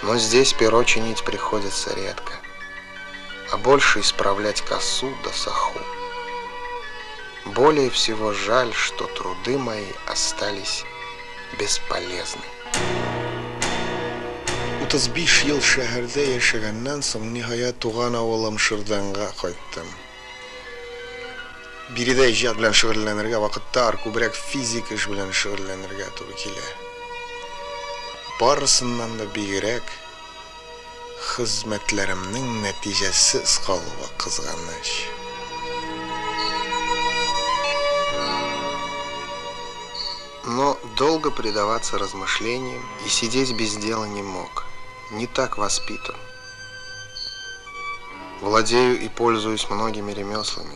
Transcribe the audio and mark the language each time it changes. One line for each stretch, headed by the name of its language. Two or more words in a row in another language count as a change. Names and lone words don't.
Russian: Но здесь перо чинить приходится редко, а больше исправлять косу да саху. Более всего жаль, что труды мои остались бесполезны.
Tatar: Утыз биш ел шәһәрдә яшәгәннән соң ниһаять туган авылым Шырданга кайттым. Биредә иҗат белән шөгыльләнергә вакытта күбрәк физик эш белән шөгыльләнергә туры килә. Барысыннан да бигрәк хезмәтләремнең нәтиҗәсез калуы кызганыч.
Russian: Но долго предаваться размышлениям и сидеть без дела не мог. Не так воспитан. Владею и пользуюсь многими ремеслами.